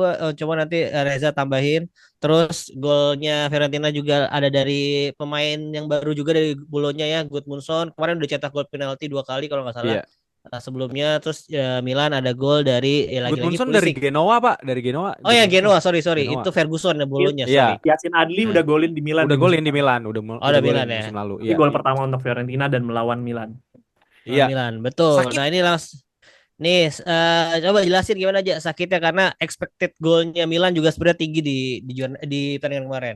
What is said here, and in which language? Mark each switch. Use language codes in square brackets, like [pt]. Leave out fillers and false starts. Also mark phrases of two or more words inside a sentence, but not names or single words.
[id] Gue coba nanti Reza tambahin. Terus golnya Fiorentina juga ada dari pemain yang baru juga dari Bolonya ya, Gudmundsson. Kemarin udah cetak gol penalti 2 kali kalau nggak salah. Iya. Sebelumnya terus Milan ada gol dari lagi-lagi Gudmundsson dari Pulisic. Genoa, Pak. Dari Genoa. Oh ya Gudmundsson. Genoa, sorry. Genoa. Itu Ferguson ya Bolonya, Iya. sorry. Yasin Adli Nah. udah golin di Milan. Udah golin di Milan, udah udah golin Milan ya. musim lalu. Ini Iya. gol pertama untuk Fiorentina dan melawan Milan. Iya. Milan, betul. Sakit. Nah ini langsung nih coba jelasin gimana aja sakitnya karena expected golnya Milan juga sebenarnya tinggi di pertandingan kemarin.